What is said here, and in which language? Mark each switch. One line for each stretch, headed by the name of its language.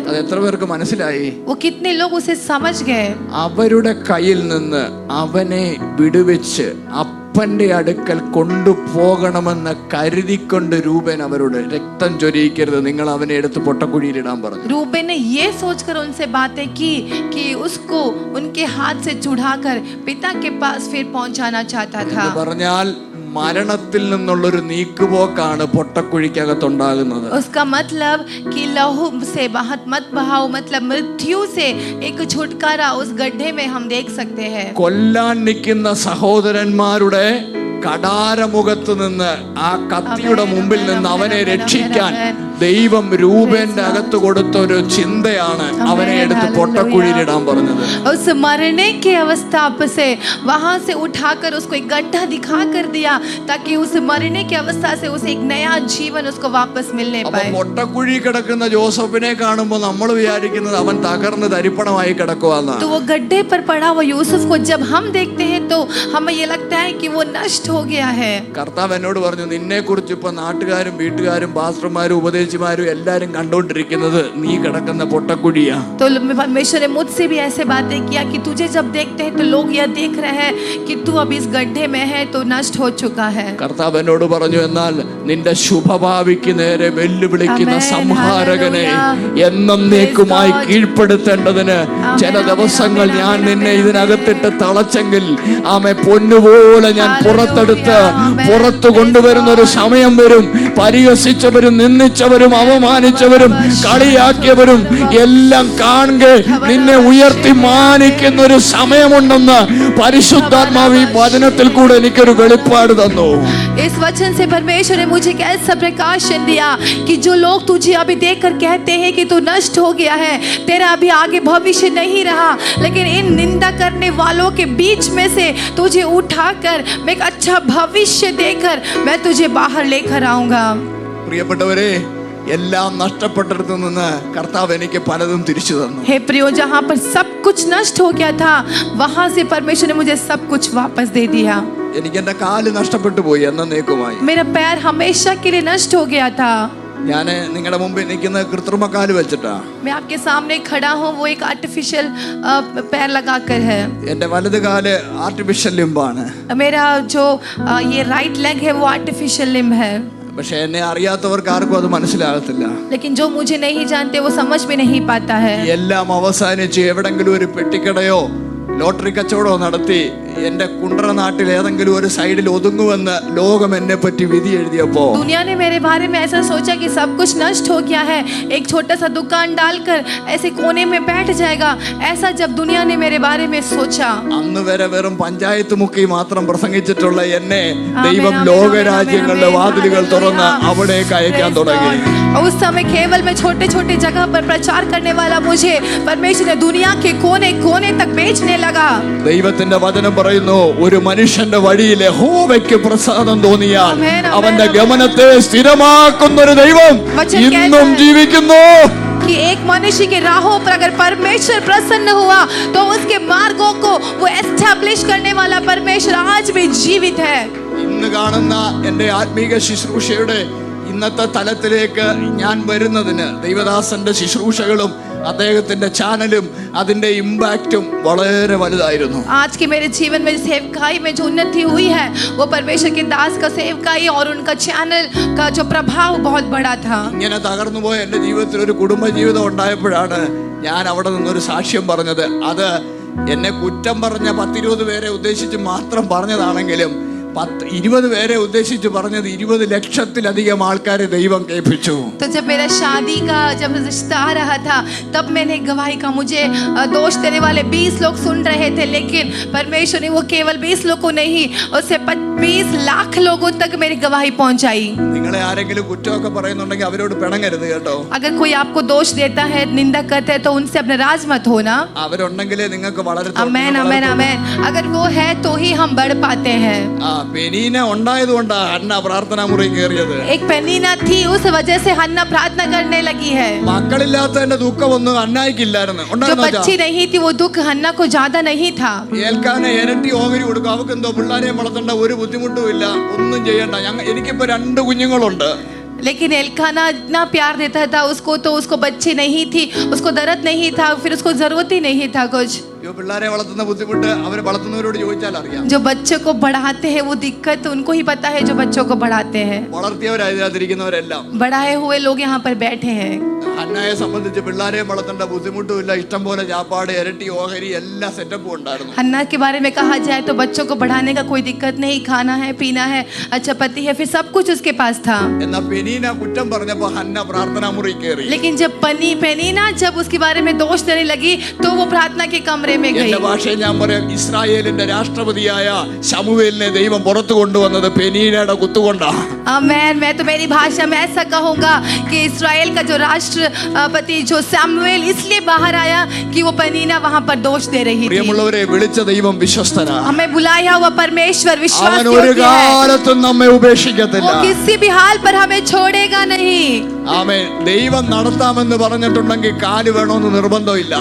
Malayalam: അത് എത്ര പേർക്ക് മനസ്സിലായി?
Hindi: वो कितने लोग उसे समझ गए?
Malayalam: അവരുടെ കയ്യിൽ നിന്ന് അവനെ വിടുവെച്ച് അപ്പന്റെ അടുക്കൽ കൊണ്ടുപോകണമെന്ന് കരുതിക്കൊണ്ട് രൂപൻ അവരോട്, രക്തം ചൊരിയിക്കരുത്, നിങ്ങൾ അവനെ എടുത്ത് പൊട്ടക്കുഴിയിൽ ഇടാൻ പറഞ്ഞു.
Hindi: रूबेन ने ये सोचकर उनसे बातें की कि उसको उनके हाथ से छुड़ाकर पिता के पास फिर पहुंचाना चाहता था.
Malayalam: പറഞ്ഞാൽ മരണത്തിൽ നിന്നുള്ളൊരു നീക്കുപോക്കാണ് പൊട്ടക്കുഴിക്കകത്തുണ്ടാകുന്നത്.
Hindi: उसका मतलब कि लहू से मत बहाओ, मतलब मृत्यु से एक छुटकारा उस गड्ढे में हम देख सकते हैं.
Malayalam: കൊല്ലാൻ നിൽക്കുന്ന സഹോദരന്മാരുടെ കടാരമുഖത്ത് നിന്ന് ആ കത്തിയുടെ മുമ്പിൽ നിന്ന് അവനെ രക്ഷിക്കാൻ ദൈവം രൂപന്റെ അകത്ത് കൊടുത്ത ഒരു ചിന്തയാണ് അവനെ എടുത്ത് പൊട്ടക്കുഴിയിലിടാൻ പറഞ്ഞത്.
Hindi: उस मरने की अवस्था से वहां से उठाकर उसको एक गड्ढा दिखा कर दिया ताकि उस मरने की अवस्था से उसे एक नया जीवन उसको वापस मिलने पाए.
Malayalam: പൊട്ടക്കുഴി കിടക്കുന്ന ജോസഫിനെ കാണുമ്പോൾ നമ്മൾ വിചാരിക്കുന്നത് അവൻ തകർന്ന് തരിപ്പണമായി കിടക്കുവാന്നാണ്.
Hindi: तो वो गड्ढे पर पड़ा हुआ यूसुफ को जब हम देखते हैं तो हमें ये लगता है कि वो नष्ट हो गया है.
Malayalam: കർത്താവ് എന്നോട് പറഞ്ഞു, നിന്നെ കുറിച്ച് ഇപ്പൊ നാട്ടുകാരും വീട്ടുകാരും പാസ്റ്റർമാരും ഉപദേശിമാരും എല്ലാരും കണ്ടോണ്ടിരിക്കുന്നത് നീ കിടക്കുന്ന പൊട്ടക്കുഴിയാ.
Hindi: तो परमेश्वर ने मुझसे भी ऐसे बातें किया कि तुझे जब देखते हैं तो लोग यह देख रहे हैं कि तू अब इस गड्ढे में है, तो नष्ट हो चुका है.
Malayalam: കർത്താവ് എന്നോട് പറഞ്ഞു, എന്നാൽ നിന്റെ ശുഭഭാവിക്ക് നേരെ വെല്ലുവിളിക്കുന്ന സംഹാരകനെ എന്നേക്കുമായി കീഴ്പ്പെടുത്തേണ്ടതിന് ചില ദിവസങ്ങൾ ഞാൻ നിന്നെ ഇതിനകത്തിട്ട് തളച്ചെങ്കിൽ ആമേ പൊന്നുപോലെ ഞാൻ പുറത്തെടുത്ത് പുറത്തു കൊണ്ടുവരുന്ന ഒരു സമയം വരും. പരിഹസിച്ചവരും നിന്ദിച്ചവരും അവമാനിച്ചവരും കളിയാക്കിയവരും എല്ലാം കാണുക നിന്നെ ഉയർത്തി മാനിക്കുന്ന ഒരു സമയമുണ്ടെന്ന് പരിശുദ്ധാത്മാവ് ഈ വചനത്തിൽ കൂടെ എനിക്കൊരു വെളിപ്പാട് തന്നു.
Hindi: इस वचन से परमेश्वर ने मुझे ऐसा प्रकाशन दिया कि जो लोग तुझे अभी देखकर कहते हैं कि तू नष्ट हो गया है, तेरा अभी आगे भविष्य नहीं रहा, लेकिन इन निंदा करने वालों के बीच में से तुझे उठाकर मैं एक अच्छा भविष्य देकर मैं तुझे बाहर लेकर आऊंगा.
Malayalam: പ്രിയപ്പെട്ടവരെ, എല്ലാം നഷ്ടപ്പെട്ടിടത്തു നിന്ന് കർത്താവ് എനിക്ക് പലതും തിരിച്ചു തന്നു.
Hindi: हे प्रियो, जहाँ पर सब कुछ नष्ट हो गया था वहां से परमेश्वर ने मुझे सब कुछ वापस दे दिया.
Malayalam: എനിക്ക് എന്റെ കാല് നഷ്ടപ്പെട്ടു പോയി എന്നേക്കുമായി.
Hindi: मेरा पैर हमेशा के लिए नष्ट हो गया था.
Malayalam: ഞാൻ നിങ്ങളുടെ മുമ്പിൽ നിൽക്കുന്ന കൃത്രിമ കാല് വെച്ചിട്ടാ.
Hindi: मैं आपके सामने खड़ा हूँ, वो एक आर्टिफिशियल पैर लगाकर है.
Malayalam: എന്റെ വലത് കാല് ആർട്ടിഫിഷ്യൽ ലിംബാണ്.
Hindi: मेरा जो ये
English: right leg
Hindi: है वो आर्टिफिशियल लिम्ब है.
Malayalam: പക്ഷെ എന്നെ അറിയാത്തവർക്ക് ആർക്കും അത് മനസ്സിലാകത്തില്ല.
Hindi: लेकिन जो मुझे नहीं जानते वो समझ में नहीं पाता है.
Malayalam: എല്ലാം അവസാനിച്ച് എവിടെങ്കിലും ഒരു പെട്ടിക്കടയോ ലോട്ടറി കച്ചവടമോ നടത്തി എന്റെ കുണ്ടറ നാട്ടിൽ ഏതെങ്കിലും ഒരു സൈഡിൽ ഒതുങ്ങുമെന്ന് ലോകം എന്നെ പറ്റി വിധി എഴുതിയപ്പോ,
Hindi: दुनिया ने मेरे बारे में ऐसा सोचा कि सब कुछ नष्ट हो गया है, एक छोटा सा दुकान डालकर ऐसे कोने में बैठ जाएगा, ऐसा जब दुनिया ने मेरे बारे में सोचा.
Malayalam: അന്ന് വരെ വെറും പഞ്ചായത്ത് മുക്കി മാത്രം പ്രസംഗിച്ചിട്ടുള്ള എന്നെ ദൈവം ലോകരാജ്യങ്ങളുടെ വാതിലുകൾ തുറന്ന് അവിടേക്ക് അയക്കാൻ തുടങ്ങി.
Hindi: उस समय केवल मैं छोटे छोटे जगह पर प्रचार करने वाला मुझे परमेश्वर ने दुनिया के कोने कोने तक बेचने लगा.
Malayalam: ദൈവത്തിന്റെ വചനം പറയുന്നു, ഒരു മനുഷ്യന്റെ വഴിയിൽ യഹോവയ്ക്ക് പ്രസാദം തോന്നിയാൽ അവന്റെ ഗമനത്തെ സ്ഥിരമാക്കുന്ന ഒരു ദൈവം ഇന്നും ജീവിക്കുന്നു.
Hindi: कि एक मनुष्य के राहों पर अगर परमेश्वर प्रसन्न हुआ तो उसके मार्गों को वो एस्टैब्लिश करने वाला परमेश्वर आज भी जीवित है.
Malayalam: ഇന്ന് കാണുന്ന എന്റെ ആത്മീക ശുശ്രൂഷയുടെ ഇന്നത്തെ തലത്തിലേക്ക് ഞാൻ വരുന്നതിന് ദൈവദാസന്റെ ശുശ്രൂഷകളും അദ്ദേഹത്തിന്റെ ചാനലും അതിന്റെ ഇമ്പാക്റ്റും വളരെ വലുതായിരുന്നു.
Hindi: आज के मेरे जीवन में सेवकाई में जो उन्नति हुई है वो परमेश्वर के दास का सेवकाई और उनका चैनल का जो प्रभाव बहुत बड़ा था.
Malayalam: ഇങ്ങനെ തകർന്നു പോയ എന്റെ ജീവിതത്തിൽ ഒരു കുടുംബ ജീവിതം ഉണ്ടായപ്പോഴാണ് ഞാൻ അവിടെ നിന്നൊരു സാക്ഷ്യം പറഞ്ഞത്. അത് എന്നെ കുറ്റം പറഞ്ഞ 10-20 പേരെ ഉദ്ദേശിച്ച് മാത്രം പറഞ്ഞതാണെങ്കിലും 20 പേരെ ഉദ്ദേശിച്ച് പറഞ്ഞത് 20 ലക്ഷത്തിലധികം ആൾക്കാരെ ദൈവം കേൾപ്പിച്ചു.
Hindi: तो जब मेरा शादी का जब रिश्ता आ रहा था तब मैंने गवाही का मुझे दोष देने वाले 20 लोग सुन रहे थे, लेकिन परमेश्वर ने वो केवल 20 लोगों को नहीं उससे 20 लाख लोगों तक मेरी गवाही पहुंचाई.
Malayalam: നിങ്ങളെ ആരെങ്കിലും കുറ്റമൊക്കെ പറയുന്നുണ്ടെങ്കിൽ അവരോട് പിണങ്ങരുത് കേട്ടോ.
Hindi: अगर कोई आपको दोष देता है, निंदा करता है, तो उनसे अपने राज मत होना.
Malayalam: അവരുണ്ടെങ്കിലേ നിങ്ങൾക്ക് വളരത്തുള്ളൂ.
Hindi: आमेन आमेन आमेन. अगर वो है तो ही हम बढ़ पाते हैं.
Malayalam: പെനീന ഉണ്ടായതുകൊണ്ടാ ഹന്ന പ്രാർത്ഥനാ മുറി കയറിയത്.
Hindi: एक पेनीना थी, उस वजह से हन्ना प्रार्थना करने लगी है.
Malayalam: മക്കളില്ലാത്തതിന്റെ ദുഃഖമൊന്നും ഹന്നായിക്കില്ലായിരുന്നു.
Hindi: जो बच्ची नहीं थी वो दुख हन्ना को ज्यादा नहीं था.
Malayalam: ഏൽക്കാനെ ഇരട്ടി ഓഹരി കൊടുക്കും. അവർക്ക് എന്തോ പിള്ളേരെ വളർത്തേണ്ട ഒരു ബുദ്ധിമുട്ടും ഇല്ല, ഒന്നും ചെയ്യണ്ട. എനിക്കിപ്പോ 2 കുഞ്ഞുങ്ങളുണ്ട്.
Hindi: लेकिन एल्काना इतना प्यार देता था उसको, तो उसको बच्चे नहीं थी, उसको दर्द नहीं था, फिर उसको जरूरत ही नहीं था कुछ.
Malayalam: പിള്ളേരെ വളർത്തുന്ന ബുദ്ധിമുട്ട് അവരെ വളർത്തുന്നവരോട് ചോദിച്ചാൽ അറിയാം.
Hindi: जो बच्चों को बढ़ाते हैं वो दिक्कत उनको ही पता है, जो बच्चों को बढ़ाते हैं.
Malayalam: വളർത്തിയവരായിരിക്കുന്നവരെല്ലാം
Hindi: बढ़ाए हुए लोग यहाँ पर बैठे हैं.
Malayalam: ഹന്നയെ സംബന്ധിച്ച് പിള്ളേരെ വളർത്തേണ്ട ബുദ്ധിമുട്ടും ഇല്ല, ഇഷ്ടം പോലെ ചാപ്പാട്, ഇരട്ടി ഓഹരി, എല്ലാ സെറ്റപ്പും ഉണ്ടായിരുന്നു.
Hindi: हन्ना के बारे में कहा जाए तो बच्चों को बढ़ाने का कोई दिक्कत नहीं, खाना है, पीना है, अच्छा पति है, फिर सब कुछ उसके पास था.
Malayalam: എന്നാൽ പെനീന കുറ്റം പറഞ്ഞപ്പോൾ ഹന്ന പ്രാർത്ഥനാ മുറി കയറി.
Hindi: लेकिन जब पेनीना जब उसके बारे में दोष देने लगी तो वो प्रार्थना के कमरे में गई.
Malayalam: എന്റെ ഭാഷയിൽ ഞാൻ പറയാം, ഇസ്രായേലിന്റെ രാഷ്ട്രപതിയായ ശമൂവേലിനെ ദൈവം പുറത്തു കൊണ്ടുവന്നത് പെനീനയുടെ കുത്തുകൊണ്ടാ.
Hindi: आमेन. मैं तो मेरी भाषा में ऐसा कहूंगा कि इस्राएल का जो राष्ट्रपति जो शमूएल इसलिए बाहर आया कि वो पेनीना वहां पर दोष दे रही थी.
Malayalam: പ്രിയമുള്ളവരെ, വിളിച്ച ദൈവം വിശ്വസ്തനാ.
Hindi: हमें बुलाया हुआ परमेश्वर
Malayalam: അവൻ
Hindi: विश्वासयोग्य
Malayalam: ഒരു
Hindi: है.
Malayalam: കാലത്തും നമ്മെ ഉപേക്ഷിക്കത്തില്ല.
Hindi: वो किसी भी हाल पर हमें छोड़ेगा नहीं.
Malayalam: ആമേൻ. ദൈവം നടത്താമെന്ന് പറഞ്ഞിട്ടുണ്ടെങ്കിൽ കാല് വേണമെന്ന് നിർബന്ധമില്ല.